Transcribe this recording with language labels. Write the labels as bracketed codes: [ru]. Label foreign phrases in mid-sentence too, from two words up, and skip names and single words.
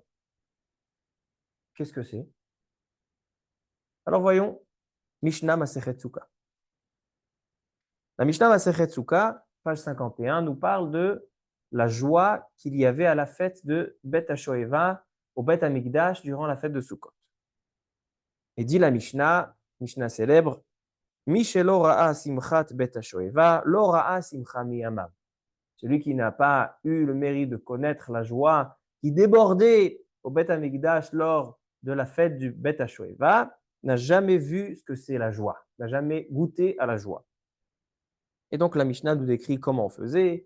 [fr] Qu'est-ce que c'est? Alors voyons, Mishnah Masechet Sukkah. La Mishnah Masechet Sukkah, page 51, nous parle de la joie qu'il y avait à la fête de Bet HaShoeva au Bet HaMikdash durant la fête de Sukkot. Et dit la Mishnah, Mishnah célèbre, [he] מי שלא ראה שמחת בית השואבה, לא ראה שמחה מימיו. [fr] Celui qui n'a pas eu le mérite de connaître la joie qui débordait au Bet HaMikdash lors de la fête du Bet HaShoeva, n'a jamais vu ce que c'est la joie, n'a jamais goûté à la joie. Et donc la Mishnah nous décrit comment on faisait.